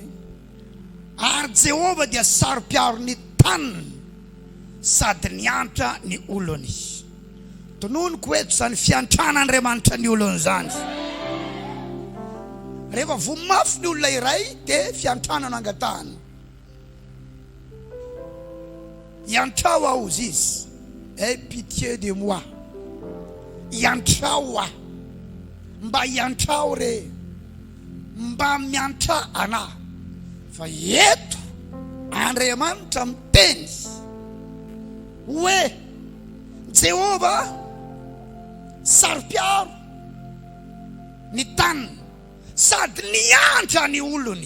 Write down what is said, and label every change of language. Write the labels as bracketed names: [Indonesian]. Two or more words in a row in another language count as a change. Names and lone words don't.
[Malagasy] Ary Jehovah dia saro-piaro ny taniny sady niantra ny olony. Tononoko eto zany fiantran'Andriamanitra ny olony zany. Rehefa vomafy ny olona iray dia fiantrana no angatahany. Iantrao aho izy. [French] Aie pitié de moi. [Malagasy] Iantrao aho. Mba iantrao re. Mba miantra ana. Fa eto Andriamanitra miteny hoe Jehovah saro-piaro ny taniny sady niantra ny olony.